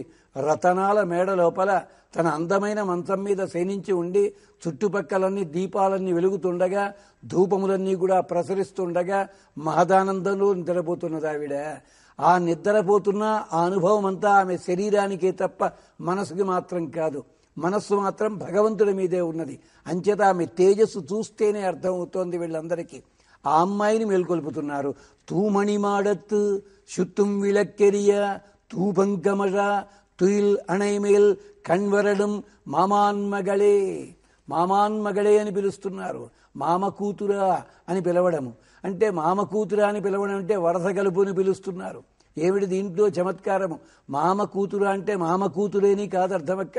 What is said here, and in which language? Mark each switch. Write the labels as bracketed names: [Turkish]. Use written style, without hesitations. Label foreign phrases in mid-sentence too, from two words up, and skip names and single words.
[Telugu] రతనాల మేడ లోపల తన అందమైన మంచం మీద శయనించి ఉండి చుట్టుపక్కలన్నీ దీపాలన్నీ వెలుగుతుండగా, ధూపములన్నీ కూడా ప్రసరిస్తుండగా మహదానందంలో నిద్రపోతున్నది ఆవిడ. ఆ నిద్రపోతున్న ఆ అనుభవం అంతా ఆమె శరీరానికే తప్ప మనసుకి మాత్రం కాదు. మనస్సు మాత్రం భగవంతుడి మీదే ఉన్నది. అంచేత ఆమె తేజస్సు చూస్తేనే అర్థమవుతోంది వీళ్ళందరికీ. ఆ అమ్మాయిని మేల్కొల్పుతున్నారు. [Tamil] தூமணி மாடத்து சுத்தும் விளக்கெரிய தூபங்கமழ துயில் அணைமேல் கண்வளரும் மாமான் மகளே. [Telugu] మామాన్మగళే అని పిలుస్తున్నారు. మామ కూతురా అని పిలవడము అంటే, మామ కూతురా అని పిలవడం అంటే వరస కలుపుని పిలుస్తున్నారు. ఏమిటి దీంట్లో చమత్కారము? మామ కూతురు అంటే మామ కూతురేని కాదు అర్థం అక్కడ.